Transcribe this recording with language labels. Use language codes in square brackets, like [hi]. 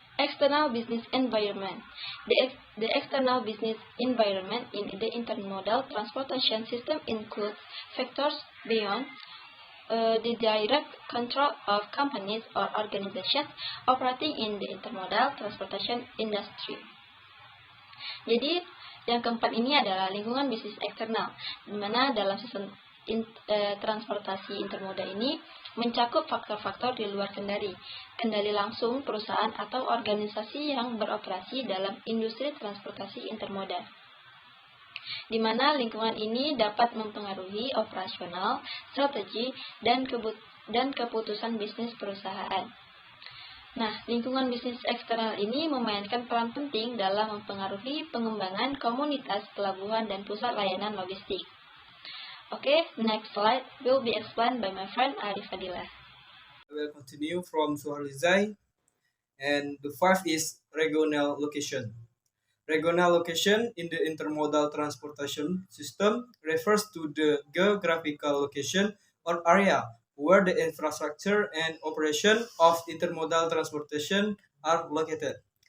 [en] External business environment. The external business environment in the intermodal transportation system includes factors beyond the direct control of companies or organizations operating in the intermodal transportation industry. [id] Jadi, yang keempat ini adalah lingkungan bisnis eksternal, di mana dalam sistem transportasi intermoda ini mencakup faktor-faktor di luar kendali langsung perusahaan atau organisasi yang beroperasi dalam industri transportasi intermoda, di mana lingkungan ini dapat mempengaruhi operasional, strategi, dan keputusan bisnis perusahaan. Nah, lingkungan bisnis eksternal ini memainkan peran penting dalam mempengaruhi pengembangan komunitas pelabuhan dan pusat layanan logistik. [en] Okay, next slide will be explained by my friend Arif Fadilah. I will continue from Suharlizai, and the 5 is regional location. Regional location in the intermodal transportation system refers to the geographical location or area where the infrastructure and operation of intermodal transportation are located.